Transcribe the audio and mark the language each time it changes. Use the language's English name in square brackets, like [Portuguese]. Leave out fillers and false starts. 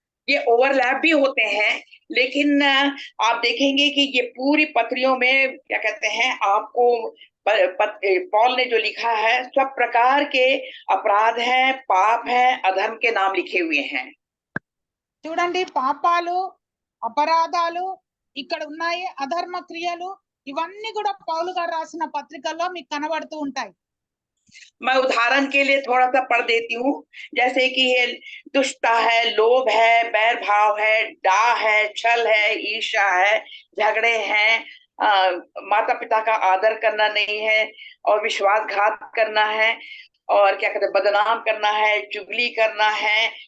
[Hindi] ये ओवरलैप भी होते हैं, लेकिन आप देखेंगे कि ये पूरी पत्रियों में क्या कहते हैं आपको पॉल ने जो लिखा है सब प्रकार के अपराध हैं, पाप हैं, अधर्म के नाम लिखे हुए हैं। [Telugu] చూడండి, పాపాలు, అపరాధాలు ఇక్కడ ఉన్నాయి, అధర్మ క్రియలు, ఇవన్నీ కూడా పౌలు గారు రాసిన పత్రికల్లో మీకు కనబడుతూ ఉంటాయి. [Hindi] मैं उदाहरण के लिए थोड़ा सा पढ़ देती हूँ, जैसे कि ये दुष्टता है, लोभ है, बैर भाव है, डाह है, छल है, ईर्ष्या है, झगड़े हैं, माता पिता का आदर करना नहीं है और विश्वासघात करना है और क्या कहते हैं बदनाम करना है, चुगली करना है।